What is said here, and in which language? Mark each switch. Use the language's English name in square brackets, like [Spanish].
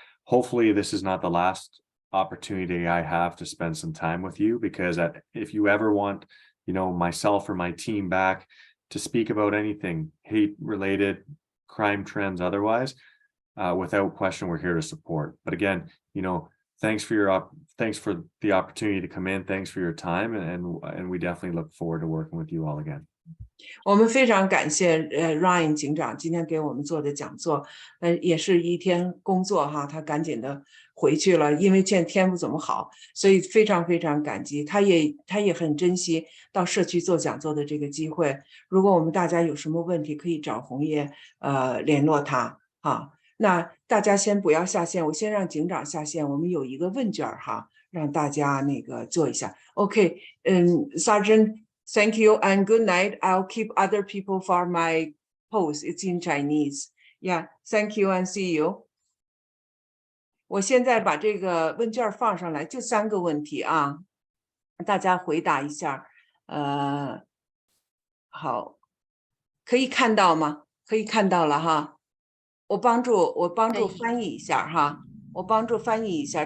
[English] Hopefully this is not the last opportunity I have to spend some time with you, because if you ever want, you know, myself or my team back to speak about anything hate related, crime trends, otherwise, without question, we're here to support. But again, you know, thanks for the opportunity to come in. Thanks for your time, and we definitely look forward to working with you all again. [Chinese] 我们非常感谢Ryan 警长今天给我们做的讲座，也是一天工作哈，他赶紧的回去了，因为现在天不怎么好，所以非常非常感激。他也很珍惜到社区做讲座的这个机会。如果我们大家有什么问题，可以找红叶联络他哈。那大家先不要下线，我先让警长下线。我们有一个问卷哈，让大家那个做一下。 [English] OK, Sergeant.Thank you and good night. I'll keep other people for my post. It's in Chinese. Yeah, thank you and see you. [Chinese] 我现在把这个问卷放上来，就3个问题啊，大家回答一下。好，可以看到吗？可以看到了哈。我帮助翻译一下哈。我帮助翻译一下。